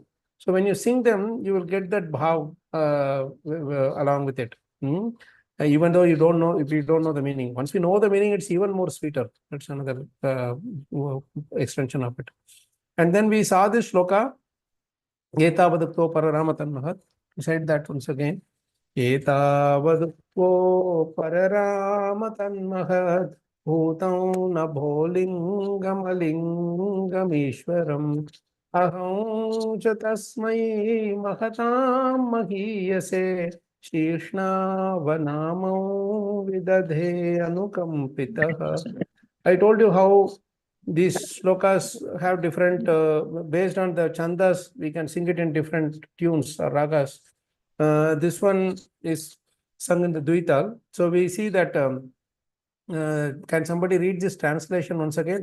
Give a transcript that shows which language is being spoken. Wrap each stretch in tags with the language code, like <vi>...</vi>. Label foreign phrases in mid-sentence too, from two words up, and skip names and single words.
<en>So when you sing them, you will get that bhav along with it. Even though you don't know, if you don't know the meaning. Once we know the meaning, it's even more sweeter. That's another extension of it. And then we saw this shloka,</en> <sa>Etavadukto Pararamatanmahat.</sa> <en>Recite that once again.</en> <sa>Etavadukto Pararamatanmahat Bhutam Nabholingamalingam Aham Chatasmai Mahatam Mahiyase Shishna Vanamam Vidadhe Anukampitaha.</sa> <en>I told you how these shlokas have different, based on the chandas, we can sing it in different tunes or ragas. This one is sung in the Dvital. So we see that, can somebody read this translation once again?</en>